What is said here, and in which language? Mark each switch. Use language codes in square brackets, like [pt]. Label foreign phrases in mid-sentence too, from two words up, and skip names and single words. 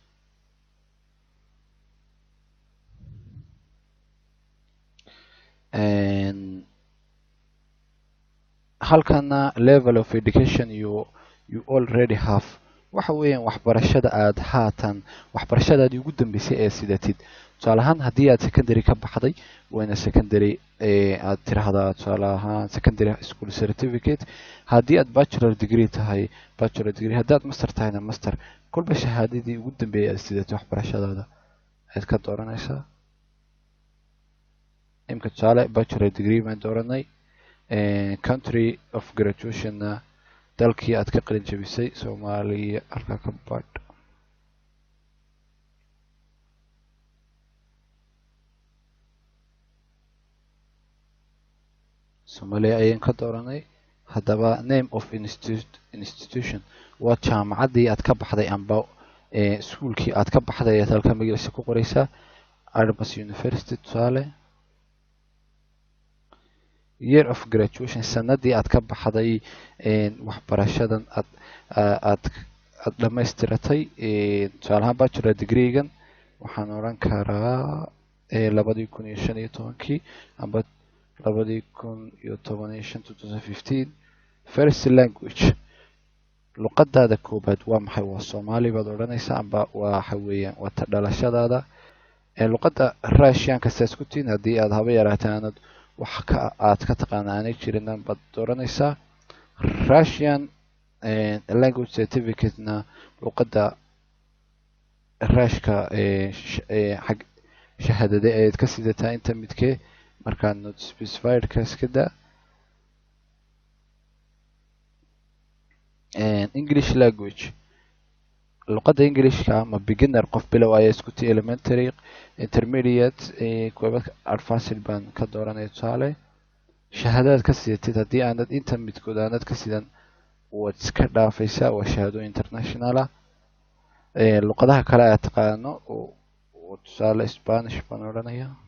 [so] halkana [en] level of education you already have [so] waxa weeyaan waxbarashada aad haatan waxbarashadaadii ugu dambeysay ee sidatid tusaale ahaan haddii aad secondary ka baxday wayna secondary aad tiraahdaa tusaale ahaan [en] secondary school certificate [so] haddii aad [en] bachelor degree [so] tahay [en] bachelor degree [so] haddii aad master tahayna master kolba shahaadadii ugu dambeeyay aad sidatay waxbarashadaada ayaad ka dooranaysaa imka tusaale [en] bachelor degree [so] baan dooranay [en] country of graduationna [so] dalkii aad ka qalin jabisay Soomaaliya halka ka badh Soomaaliya ayaan ka dooranay haddaba [en] name of institution [so] waa jaamacaddii aad ka baxday amba iskuulkii aad ka baxday ayaad halka magaciisa ku qoraysaa Armas University tusaale [en] year of graduation [so] sanadii aad ka baxday waxbarashadan aad dhammaystiratay tusaale ahaan [en] bachelor degree-gan [so] waxaan oran karaa 2015 amba 2015 [en] first language [so] luqadaada koobaad waa maxay waa Soomaali baad odhanaysaa amba waxa weeyaan waa ta dhalashadaada luqadda Russian-ka saas ku tiin haddii aad haba yaraataan wax aad ka taqaana aanay jirin baad dooranaysaa [en] Russian language certificate-na [so] luqadda Ruushka xag shahaadada ayaad ka sidataa inta midkee markaa [en] not specified [so] ka iska daa [en] English language [so] luqadda Englishka ama beginner qof bilow ayaa isku tii [en] elementary intermediate [so] kuwa advanced baan ka dooranay tusaale shahaadad ka sidatid haddii aanad inta midkood aanad ka sidan waad iska dhaafaysaa waa shahaado international ah luqadaha kale aad taqaano oo tusaale Spanish baan odhanaya